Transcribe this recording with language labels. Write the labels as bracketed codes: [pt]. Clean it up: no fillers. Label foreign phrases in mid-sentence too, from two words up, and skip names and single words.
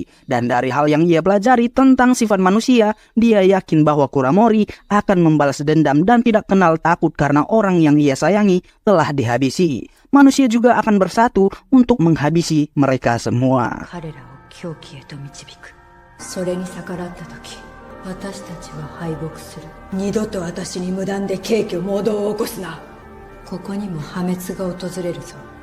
[id] Dan dari hal yang ia pelajari tentang sifat manusia, dia yakin bahwa Kuramori akan membalas dendam dan tidak kenal takut karena orang yang ia sayangi telah dihabisi. Manusia juga akan bersatu untuk menghabisi mereka semua. [ja] 私たちは敗北する。二度と私に無断で軽挙妄動を起こすな。ここにも破滅が訪れるぞ。